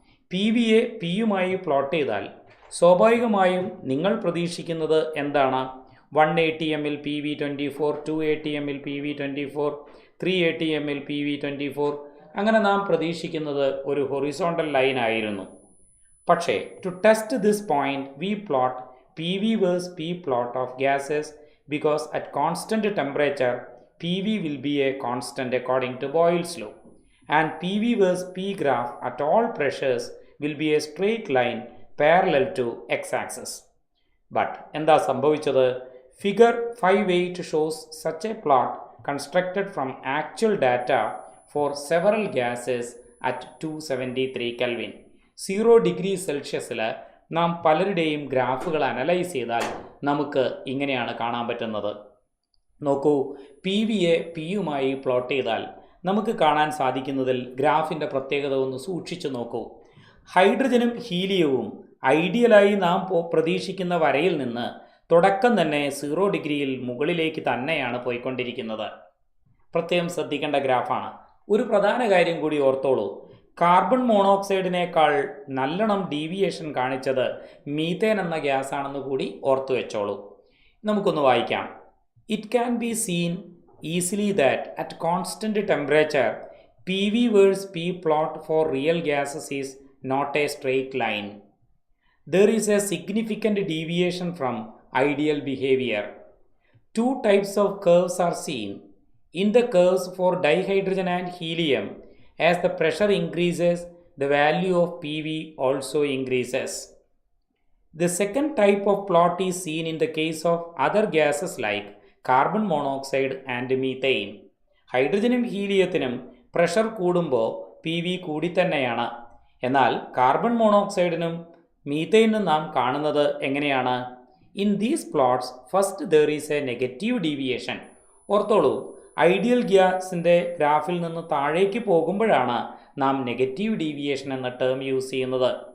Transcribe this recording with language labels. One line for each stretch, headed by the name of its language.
Malayalam: P വിയെ പിയുമായി plot ചെയ്താൽ സ്വാഭാവികമായും നിങ്ങൾ പ്രതീക്ഷിക്കുന്നത് എന്താണ്? 1 ATM ൽ PV24, 2 ATM ൽ PV24, 3 ATM ൽ PV24, അങ്ങനെ നാം പ്രതീക്ഷിക്കുന്നത് ഒരു ഹൊറിസോണ്ടൽ ലൈൻ ആയിരുന്നു.
English: പക്ഷേ to test this point we plot PV versus P plot of gases because at constant temperature PV will be a constant according to Boyle's law, and PV versus P graph at all pressures will be a straight line parallel to x-axis.
Malayalam: But എന്താ സംഭവിച്ചത്?
English: Figure 5.8 shows such a plot constructed from actual data for several gases at 273 Kelvin.
Malayalam: 0 degree Celsiusൽ നാം പലരുടെയും ഗ്രാഫുകൾ analyse ചെയ്താൽ നമുക്ക് ഇങ്ങനെയാണ് കാണാൻ പറ്റുന്നത്. നോക്കൂ, പി വിയെ പിയുമായി പ്ലോട്ട് ചെയ്താൽ നമുക്ക് കാണാൻ സാധിക്കുന്നതിൽ ഗ്രാഫിൻ്റെ പ്രത്യേകത ഒന്ന് സൂക്ഷിച്ചു നോക്കൂ. ഹൈഡ്രജനും ഹീലിയവും ഐഡിയലായി നാം പ്രതീക്ഷിക്കുന്ന വരയിൽ നിന്ന് തുടക്കം തന്നെ 0 ഡിഗ്രിയിൽ മുകളിലേക്ക് തന്നെയാണ് പോയിക്കൊണ്ടിരിക്കുന്നത്. പ്രത്യേകം ശ്രദ്ധിക്കേണ്ട ഗ്രാഫാണ്. ഒരു പ്രധാന കാര്യം കൂടി ഓർത്തോളൂ. കാർബൺ മോണോക്സൈഡിനേക്കാൾ നല്ലോണം ഡീവിയേഷൻ കാണിച്ചത് മീത്തേൻ എന്ന ഗ്യാസ് ആണെന്ന് കൂടി ഓർത്തു വെച്ചോളൂ. നമുക്കൊന്ന് വായിക്കാം.
English: It can be seen easily that at constant temperature P V versus P plot for real gases is not a straight line. There is a significant deviation from ideal behaviour. 2 types of curves are seen. In the curves for dihydrogen and helium, as the pressure increases, the value of PV also increases. The second type of plot is seen in the case of other gases like carbon monoxide and methane.
Malayalam: ഹൈഡ്രജനും ഹീലിയത്തിനും pressure കൂടുമ്പോൾ P V കൂടി തന്നെയാണ്. എന്നാൽ carbon മോണോക്സൈഡിനും മീത്തൈനും നാം കാണുന്നത് എങ്ങനെയാണ്?
English: In these plots first there is a negative deviation.
Malayalam: ഓർത്തോളൂ, ideal ഗ്യാസിൻ്റെ ഗ്രാഫിൽ നിന്ന് താഴേക്ക് പോകുമ്പോഴാണ് നാം നെഗറ്റീവ് ഡീവിയേഷൻ എന്ന ടേം യൂസ് ചെയ്യുന്നത്.